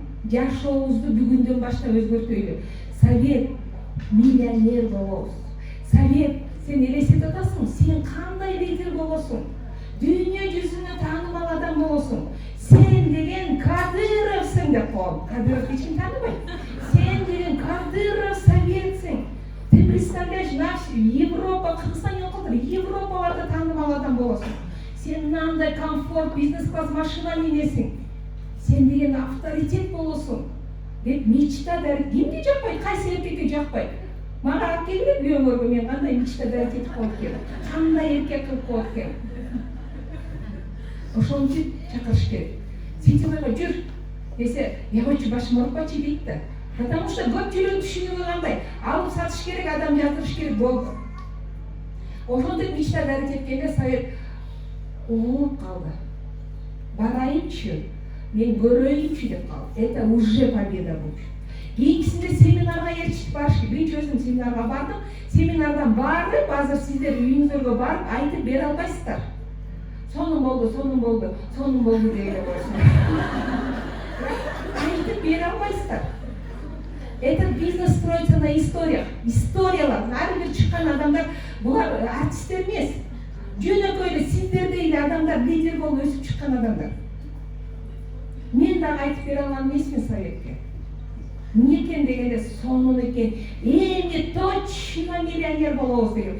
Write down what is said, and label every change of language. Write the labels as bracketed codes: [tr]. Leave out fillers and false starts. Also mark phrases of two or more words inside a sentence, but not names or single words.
[ky] Жашообузду бүгүндөн баштап өзгөртөйлү. Совет миллионер болобуз. Совет, сен элестетип атасың, сен кандай лидер болосуң? Дүйнө жүзүнө таанымал адам болосуң. Сен деген Кадыровсың деп коем. Кадыров эч ким тааныбайт. Сен деген Кадыров Советсиң. [ru] Ты представляешь, [ky] наш Европа, Кыргызстан жокотур, Европаларда таанымал адам болосуң. Сен мынандай комфорт, бизнес-класс машина минесиң. Сен деген авторитет болосуң. Деп мечтадар кимди жакпайт, кайсы эркекке жакпайт? Мага алып келгиле күйөөңөргө мен кандай мечтадар кетип коюп келем. Кандай эркек кылып коюп келем. Ошон үчүн чакырыш керек. Сентябрга жүр десе, я койчу башым оорупачы дейт да. [ru] Потому что [ky] көпчүлүк түшүнүгү кандай? Алып сатыш керек, адам жатырыш керек болду. Ошондой мечтадар кеткенде Совет угулуп калды. Барайынчы, мен көрөйүнчү деп калды. [ru] Это уже победа болчу. [ky] Кийинкисинде семинарга ээрчитип барыш керек. Биринчи өзүм семинарга бардым. Семинардан барып, азыр сиздер үйүңүзгө барып айтып бере албайсыздар. Сонун болду, сонун болду, сонун болду дейле койсун. Айтып бере албайсыздар. [ru] Этот бизнес строится на историях. [ky] Историялар, ар бир чыккан адамдар, булар артисттер эмес. Жөнөкөй эле сиздердей эле адамдар, лидер болуп өсүп чыккан адамдар. Мен дагы айтып бере алган эмесмин Советке. Эмне экен дегенде сонун экен. Эми точно миллионер болобуз деген.